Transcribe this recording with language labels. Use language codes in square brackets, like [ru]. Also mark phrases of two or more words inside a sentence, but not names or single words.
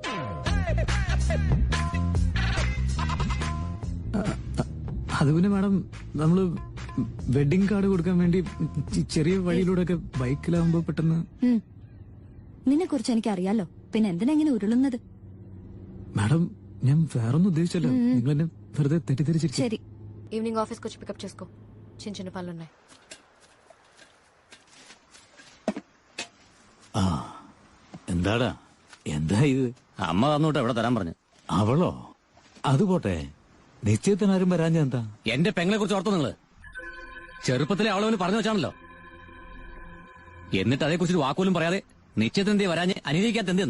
[ml] അത് പിന്നെ മാഡം, നമ്മള് [en] wedding card [ml] കൊടുക്കാൻ വേണ്ടി ചെറിയ വഴിയിലൂടെ ഒക്കെ ബൈക്കിലാവുമ്പോ പെട്ടെന്ന്. നിന്നെ കുറിച്ച് എനിക്ക് അറിയാലോ, പിന്നെ എന്തിനാ ഇങ്ങനെ ഉരുളുന്നത്? മാഡം ഞാൻ വേറൊന്നും ഉദ്ദേശിച്ചല്ലോ. നിങ്ങൾ എന്നെ വെറുതെ തെറ്റിദ്ധരിച്ചിരിക്കും. ശരി, [en] evening office-ki [te] వచ్చి పికప్ చేసుకో. చిన్న చిన్న పనులున్నాయి. [ml] എന്താടാ എന്താ ഇത്? അമ്മ തന്നോട്ട് എവിടെ തരാൻ പറഞ്ഞു. അവളോ? അത് പോട്ടെ, നിശ്ചയത്തിനാരും വരാഞ്ഞ എന്താ? എന്റെ പെങ്ങളെ കുറിച്ച് ഓർത്തോ നിങ്ങള്? ചെറുപ്പത്തിലെ അവളവന് പറഞ്ഞു വെച്ചാണല്ലോ. എന്നിട്ട് അതേക്കുറിച്ച് ഒരു വാക്കുപോലും പറയാതെ നിശ്ചയത്തിന് എന്തേ വരാഞ്ഞ് അനുകരിക്കാത്ത എന്തെന്ന്?